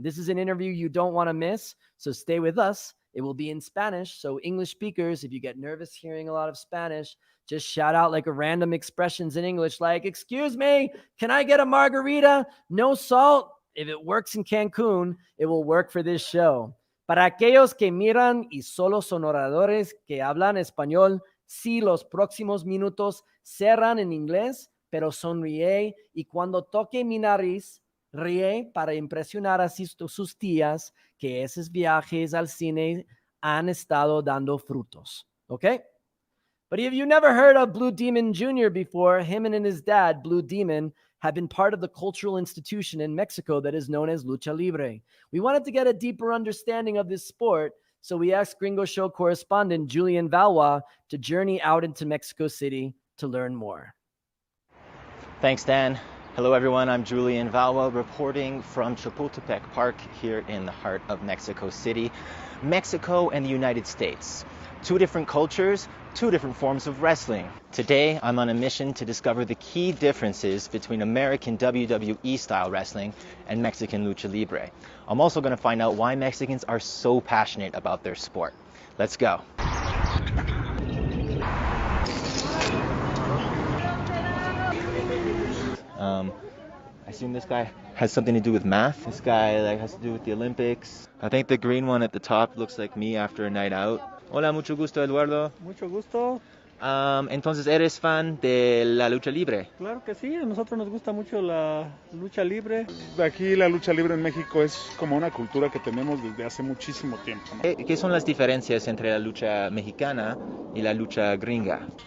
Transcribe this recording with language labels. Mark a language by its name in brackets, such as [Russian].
[English] This is an interview you don't want to miss, so stay with us. It will be in Spanish, so English speakers, if you get nervous hearing a lot of Spanish, just shout out like a random expressions in English like, "Excuse me, can I get a margarita? No salt?" If it works in Cancun, it will work for this show. [Spanish] Para aquellos que miran y solo son oradores que hablan español, sí, los próximos minutos serán en inglés, pero sonríe y cuando toque mi nariz, ríe para impresionar a sus tías que esos viajes al cine han estado dando frutos. [English] Okay? But if you've never heard of Blue Demon Jr. before, him and his dad, Blue Demon, have been part of the cultural institution in Mexico that is known as Lucha Libre. We wanted to get a deeper understanding of this sport, so we asked Gringo Show correspondent Julian Valois to journey out into Mexico City to learn more. Thanks, Dan. Hello, everyone. I'm Julian Valois reporting from Chapultepec Park here in the heart of Mexico City. Mexico and the United States. Two different cultures, two different forms of wrestling. Today, I'm on a mission to discover the key differences between American WWE-style wrestling and Mexican Lucha Libre. I'm also going to find out why Mexicans are so passionate about their sport. Let's go. I assume this guy has something to do with math. This guy has to do with the Olympics. I think the green one at the top looks like me after a night out. [Spanish] Hola, mucho gusto, Eduardo. Mucho gusto. Entonces, ¿eres fan de la lucha libre? Claro que sí, a nosotros nos gusta mucho la lucha libre. Aquí la lucha libre en México es como una cultura que tenemos desde hace muchísimo tiempo, ¿no? ¿Qué son las diferencias entre la lucha mexicana y la lucha gringa?